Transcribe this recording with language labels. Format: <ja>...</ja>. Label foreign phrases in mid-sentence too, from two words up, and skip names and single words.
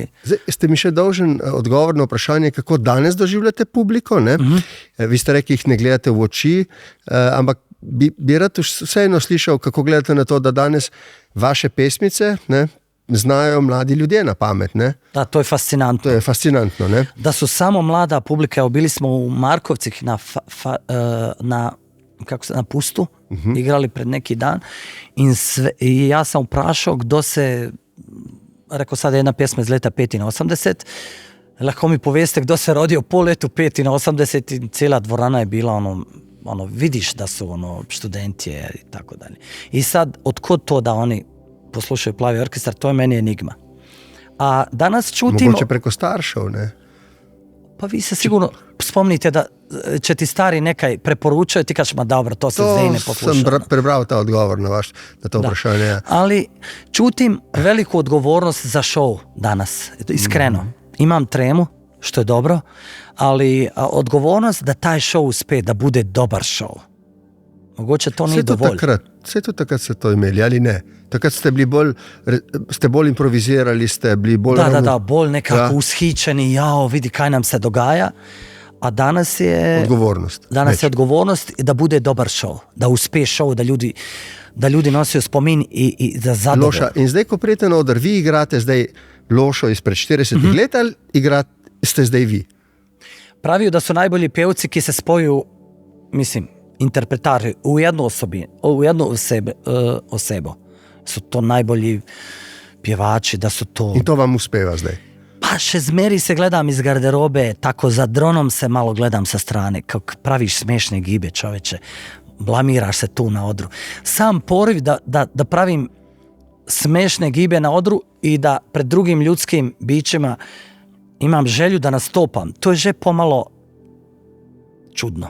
<sl>Zdaj, ste mi še dolžen odgovor na vprašanje, kako danes doživljate publiko, ne? Vi ste rekli, jih ne gledate v oči, ampak bi rad vseeno slišal, kako gledate na to, da danes vaše pesmice, ne, znajo mladi ljudje na pamet, ne? Da, to je fascinantno. To je fascinantno, ne?</sl> <hr>Da su samo mlada publika, evo bili smo u Markovcih na Pustu, igrali pred neki dan i ja sam uprašao kdo se, rekao sad jedna pjesma iz leta 85,</hr> <sl>lahko mi poveste</sl> <hr>kdo se rodio po letu 85 i cijela dvorana je bila ono vidiš da su študentje i tako dalje. I sad, otkud to da oni poslušaju Plavi orkestar, to je meni enigma. A danas čutimo...</hr> <sl>Mogoče preko staršev, ne? Pa vi se sigurno spomnite</sl> <hr>da će ti stari</hr> <sl>nekaj preporučaju, ti kažeš, ma dobro, to se zdaj ne posluša. To sam prebral ta odgovor na to vprašanje.</sl> <hr>Ali čutim veliku odgovornost za show danas, iskreno. Imam tremu, što je dobro, ali odgovornost da taj show uspe, da bude dobar show.</hr> <sl>Mogoče to nije dovolj. Vse to takrat ste to imeli, ali ne? Takrat ste bolj improvizirali, ste bili bolj... Da, bolj nekako ushićeni, vidi kaj nam se dogaja.</sl> <hr>A danas je...</hr> <sl>Odgovornost.</sl> <hr>Danas je odgovornost da bude dobar show, da uspe show, da ljudi nosijo spomin i da zadovolj.</hr> <sl>Loša, in zdaj, ko prijete na oder, vi igrate zdaj Lošo izpred 40 let, ali ste zdaj vi?</sl> <hr>Pravijo da su najbolji pevci ki se spoju, mislim, interpretari u jednu osebo. Su to najbolji pjevači, da su to...</hr> <sl>I to vam uspeva zdaj? Pa še zmeri se gledam iz garderobe, tako za dronom se malo gledam sa strane, kako praviš smešne gibe, čoveče, blamiraš se tu na odru.</sl> <hr>Sam poriv da pravim smešne gibe na odru i da pred drugim ljudskim bićima imam želju da nastopam, to je že pomalo čudno.</hr>